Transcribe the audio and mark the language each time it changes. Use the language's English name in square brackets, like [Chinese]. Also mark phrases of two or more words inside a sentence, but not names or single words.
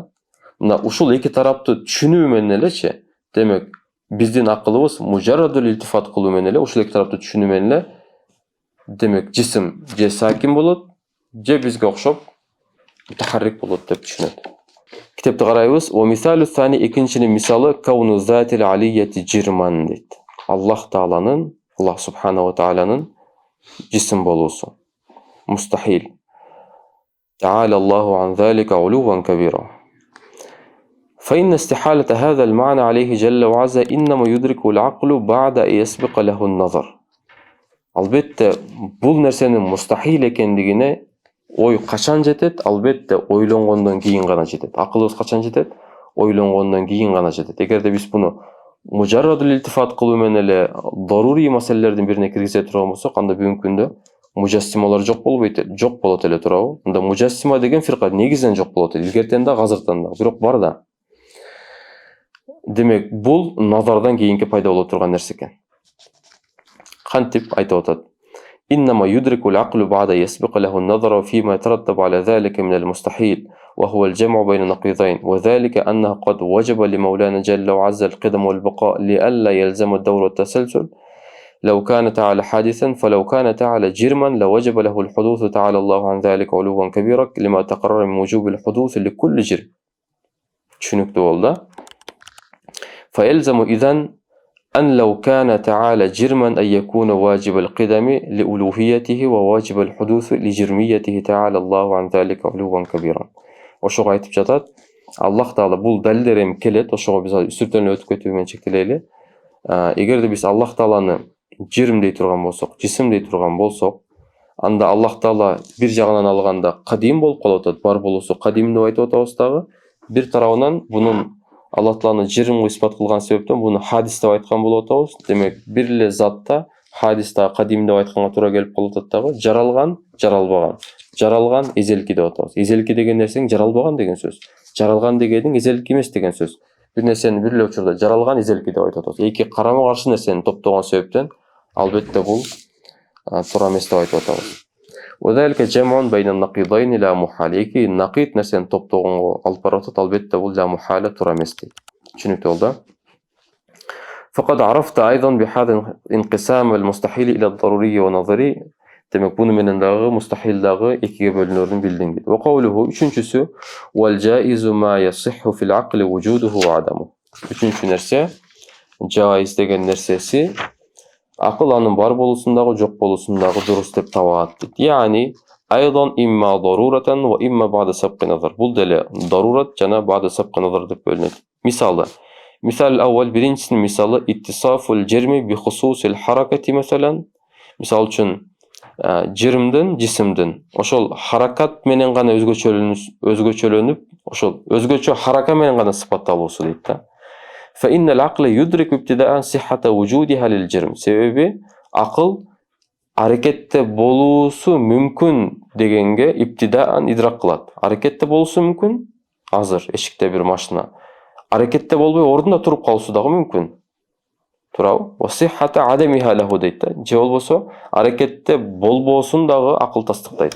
[Kyrgyz] Мына ушул эки тарапты түшүнүү менен элечи, демек биздин акылыбыз [Arabic] مجرد الالتفات [Kyrgyz] кылуу менен эле, ушул эки тарапты түшүнүү менен эле демек жисим же сакин болот, же бизге окшоп мутахаррик болот деп түшүнөт. Китепти карайбыз. [Arabic] ومثال ثان, [Kyrgyz] экинчинин мисалы [Arabic] كون ذات العلية جرما дейт. [Kyrgyz] Аллах Тааланын, Аллах [Arabic] سبحانه وتعالى [Kyrgyz] жисим болуусу. [Arabic] مستحيل تعالى الله عن ذلك علوا كبيرا. فإن استحالة هذا المعنى عليه جل وعز إنما يدركه العقل بعد أن يسبق له النظر. [Kyrgyz] Албетте бул нерсенин мустахил экендигине ой качан жетет? Албетте ойлонгондон кийин гана жетет. Акылыбыз качан жетет? Ойлонгондон кийин гана жетет. Эгерде биз буну [Arabic] مجرد الالتفات [Kyrgyz] кылуу менен эле дарурий маселелердин бирине киргизе турган болсок, анда бүгүнкү күндө мужассималар жок болбойт, жок болот эле туурабы? Анда мужассима деген фирка негизинен жок болот. Илгертен да, азыртан да, бирок бар да. Демек, бул назардан кийинки пайда боло турган нерсе экен. Кантип айтып атат? [Arabic] إنما يدرك العقل بعد يسبق له النظر فيما يترتب على ذلك من المستحيل وهو الجمع بين نقيضين وذلك أنه قد وجب لمولانا جل وعز القدم والبقاء لئلا يلزم الدور والتسلسل لو كان تعالى حادثا فلو كان تعالى جرما لوجب له الحدوث تعالى الله عن ذلك علوا كبيرا لما تقرر من وجوب الحدوث لكل جرم. [Kyrgyz] Түшүнүктүү болду. [Arabic] فيلزم إذن أن لو كان تعالى جرما أن يكون واجب القدم لألوهيته وواجب الحدوث لجرميته تعالى الله عن ذلك علوا كبيرا. [Kyrgyz] Ошого айтып жатат. Аллах Таала бул далилдер эми келет, ошого биз үстүртөн өтүп кетүү менен чектелели. Эгерде биз Аллах Тааланы жирим дей турган болсок, жисим дей турган болсок, анда Аллах Таала бир жагынан алганда кадим болуп калып атат, бар болуусу кадим деп айтып атабыз дагы. Бир тарабынан бунун Аллах Тааланы жирим испат кылган себептен буну хадис деп айткан болуп атабыз. Демек, бир эле затта хадиста кадим деп айтканга туура келип калып атат дагы. Жаралган, жаралбаган. Жаралган эзелки деп атабыз. Эзелки деген нерсенин жаралбаган деген сөз. Жаралган дегенин эзелки эмес деген сөз. Бир нерсени бир эле учурда жаралган, эзелки деп айтып атабыз. Эки карама каршы нерсени топтогон себептен албетте бул туура эмес деп айтып атабыз. [Arabic] وذلك جمع بين النقيضين لا محال. [Kyrgyz] Эки нақид нерсени топтогонго алып барып атат, албетте бул [Arabic] لا محالة [Kyrgyz] туура эмес дейт. Түшүнүктүү болду. [Arabic] فقد عرفت أيضا بهذا انقسام المستحيل إلى الضروري والنظري. [Kyrgyz] Демек, буну менен дагы мустахил дагы экиге бөлүнөрүн билдиң дейт. [Arabic] وقوله үчүнчүсү والجائز ما يصح في العقل وجوده وعدمه. [Kyrgyz] Үчүнчү нерсе жайыз деген нерсеси акыл анын бар болуусундагы, жок болуусундагы дурус деп табат дейт. [Arabic] يعني أيضا إما ضرورة وإما بعد سبق نظر. [Kyrgyz] Бул деле дарурат жана [Arabic] بعد سبق نظر [Kyrgyz] деп бөлүнөт. [Arabic] Мисалы, مثال أول [Kyrgyz] биринчисинин мисалы [Arabic] اتصاف الجرم بخصوص الحركة مثلا. [Kyrgyz] Мисал үчүн жирмдин, жисимдин ошол харакат менен гана өзгөчөлөнүп, ошол өзгөчө харака менен гана сыпатталуусу дейт да. [Arabic] فإن العقل يدرك ابتداء صحة وجودها للجرم. [Kyrgyz] Себеби акыл аракетте болуусу мүмкүн дегенге иптидаан идрак кылат. Аракетте болуусу мүмкүн. Азыр эшикте бир машина аракетте болбой ордунда туруп калуусу дагы мүмкүн. Туурабы? [Arabic] وصحة عدمها له [Kyrgyz] дейт да. Же болбосо аракетте болбоосун дагы акыл тастыктайт.